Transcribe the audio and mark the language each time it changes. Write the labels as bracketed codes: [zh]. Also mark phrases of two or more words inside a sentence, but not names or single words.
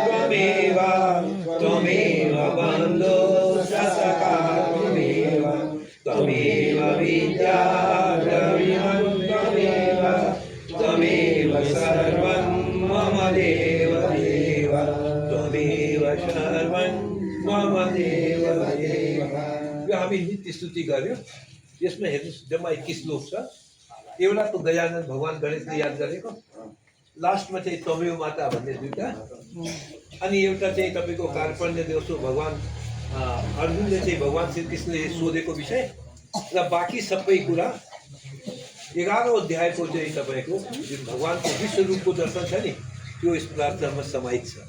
[sa] त्वमेव बन्धो सखा त्वमेव विद्या द्रविणं त्वमेव सर्व देव देव त्वमेव शर्वं मम देव देव। [ne] यो हामी नित्य स्तुति गर्यो। यसमा हेर्नुहोस् जम्मा 21 श्लोक छ। एउटा त गजानन भगवान गणेशले याद गरेको, लास्टमा चाहिँ [sa] तमेव माता [ne] भन्ने दुईटा, अनि एउटा चाहिँ तपाईँको [sa] कार्पण्य देवसो [ne] भगवान अर्जुनले चाहिँ भगवान श्रीकृष्णले सोधेको विषय, र बाँकी सबै कुरा 11औं अध्यायको चाहिँ तपाईँको जुन भगवानको विश्वरूपको दर्शन छ नि त्यो यस प्रार्थनामा समाहित छ।